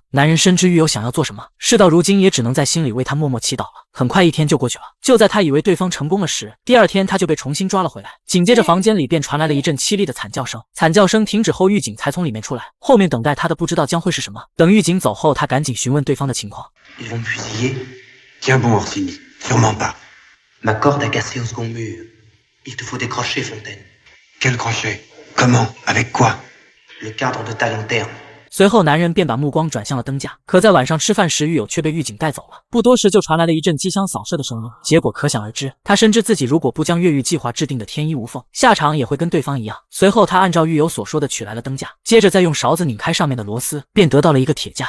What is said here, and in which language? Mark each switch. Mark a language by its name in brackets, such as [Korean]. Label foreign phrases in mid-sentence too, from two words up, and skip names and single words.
[Chinese] 男人深知狱友想要做什么，事到如今也只能在心里为他默默祈祷了。很快一天就过去了，就在他以为对方成功了时，第二天他就被重新抓了回来。紧接着房间里便传来了一阵凄厉的惨叫声，惨叫声停止后，狱警才从里面出来，后面等待他的不知道将会是什么。等狱警走后，他赶紧询问对方的情况。 [French] Ils vont me fusiller? Tiens bon, Orsini, sûrement pas. Ma corde a cassé au second mur. Il te faut décrocher, Fontaine. Quel crochet? Comment? Avec quoi? Le cadre de ta lanterne. [Chinese] 随后男人便把目光转向了灯架，可在晚上吃饭时，狱友却被狱警带走了。不多时就传来了一阵机枪扫射的声音，结果可想而知。他深知自己如果不将越狱计划制定的天衣无缝，下场也会跟对方一样。随后他按照狱友所说的取来了灯架，接着再用勺子拧开上面的螺丝，便得到了一个铁架。